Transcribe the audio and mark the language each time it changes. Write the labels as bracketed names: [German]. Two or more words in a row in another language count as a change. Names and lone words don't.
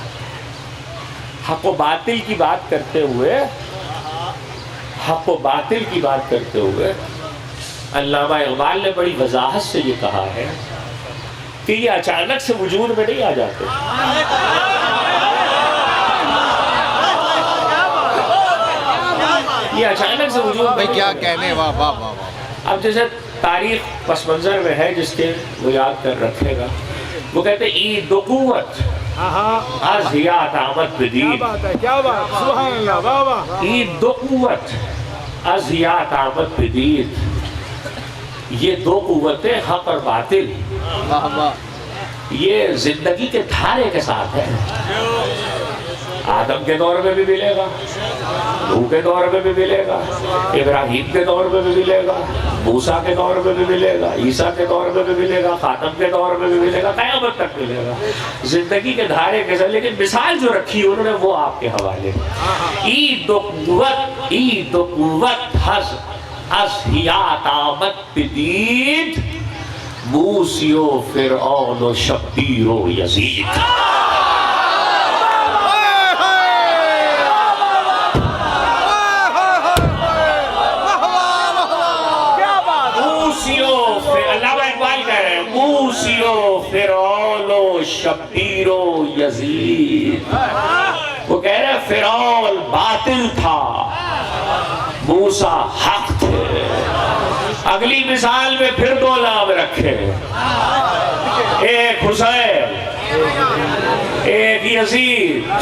[Urdu] حق و باطل کی بات کرتے ہوئے حق و باطل کی بات کرتے ہوئے علامہ اقبال نے بڑی وضاحت سے یہ کہا ہے کہ یہ اچانک سے وجود میں نہیں آ جاتے. یہ اچانک سے وجود میں کیا کہنے، واہ واہ واہ. اب جیسے تاریخ پس منظر میں ہے جس کے وہ یاد کر رکھے گا، وہ کہتے ہیں [Persian] ای دو قوت از حیات آمد بدید. [Urdu] کیا بات ہے، کیا بات، [Arabic] سبحان اللہ، [Urdu] واہ واہ. [Persian] ای دو قوت از حیات آمد بدید، [Urdu] یہ دو قوتیں حق اور باطل یہ زندگی کے دھارے کے ساتھ ہے. آدم کے دور میں بھی ملے گا، نوح کے دور میں بھی ملے گا، ابراہیم کے دور میں بھی ملے گا، موسیٰ کے دور میں بھی ملے گا، عیسیٰ کے دور میں بھی ملے گا، خاتم کے دور میں بھی ملے گا، قیامت تک ملے گا. زندگی کے دھارے کے ساتھ. لیکن مثال جو رکھی انہوں نے وہ آپ کے حوالے. [Persian] ای دو قوت از حیات آمد بدید، موسی و فرعون و شبیر و یزید. موسی و فرعون و شبیر و یزید. [Urdu] وہ کہہ رہے فرعون باطل تھا، موسیٰ حق تھے. اگلی مثال میں پھر دو نام رکھے، ایک حسین ایک یزید.